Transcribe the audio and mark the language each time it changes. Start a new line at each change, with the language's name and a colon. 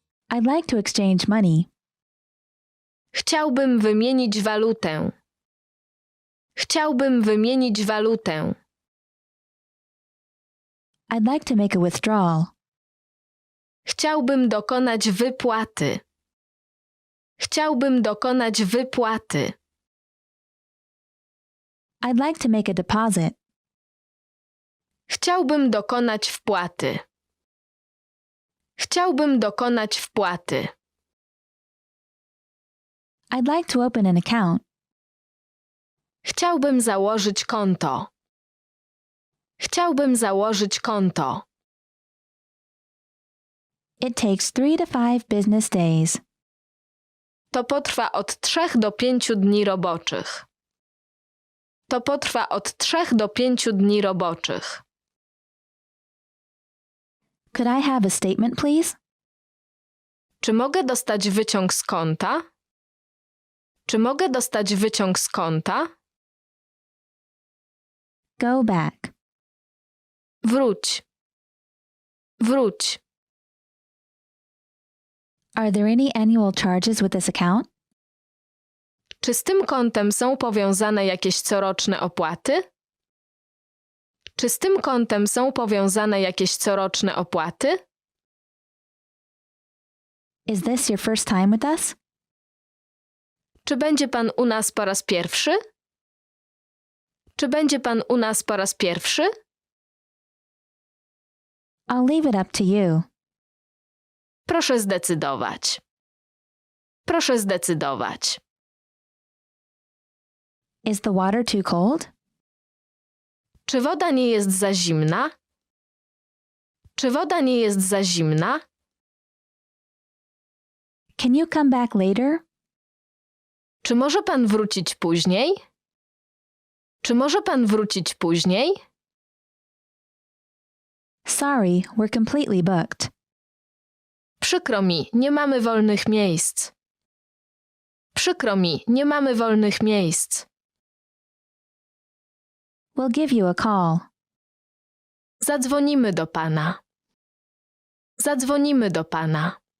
English: I'd like to exchange money.
Polish: Chciałbym wymienić walutę. Chciałbym wymienić walutę.
English: I'd like to make a withdrawal.
Polish: Chciałbym dokonać wypłaty. Chciałbym dokonać wypłaty.
English: I'd like to make a deposit.
Polish: Chciałbym dokonać wpłaty. Chciałbym dokonać wpłaty.
English: I'd like to open an account.
Polish: Chciałbym założyć konto. Chciałbym założyć konto.
English: It takes 3 to 5 business days.
Polish: To potrwa od 3 do 5 dni roboczych. To potrwa od 3 do 5 dni roboczych.
English: Could I have a statement, please?
Polish: Czy mogę dostać wyciąg z konta? Czy mogę dostać wyciąg z konta?
English: Go back.
Polish: Wróć. Wróć.
English: Are there any annual charges with this account?
Polish: Czy z tym kontem są powiązane jakieś coroczne opłaty? Czy z tym kontem są powiązane jakieś coroczne opłaty?
English: Is this your first time with us?
Polish: Czy będzie pan u nas po raz pierwszy? Czy będzie pan u nas po raz pierwszy?
English: I'll leave it up to you.
Polish: Proszę zdecydować. Proszę zdecydować.
English: Is the water too cold?
Polish: Czy woda nie jest za zimna? Czy woda nie jest za zimna?
English: Can you come back later?
Polish: Czy może pan wrócić później? Czy może pan wrócić później?
English: Sorry, we're completely booked.
Polish: Przykro mi, nie mamy wolnych miejsc. Przykro mi, nie mamy wolnych miejsc.
English: We'll give you a call.
Polish: Zadzwonimy do pana. Zadzwonimy do pana.